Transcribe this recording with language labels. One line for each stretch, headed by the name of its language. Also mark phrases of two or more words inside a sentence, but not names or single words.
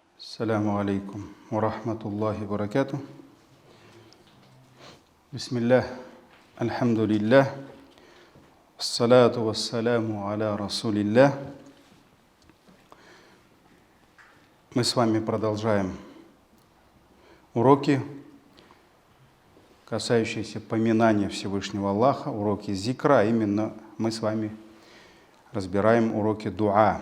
Arabic: السلام عليكم ورحمة الله وبركاته. بسم الله، الحمد لله، الصلاة والسلام على رسول الله.
Russian: Мы с вами продолжаем уроки, касающиеся поминания Всевышнего Аллаха, уроки зикра. Именно мы с вами разбираем уроки дуа.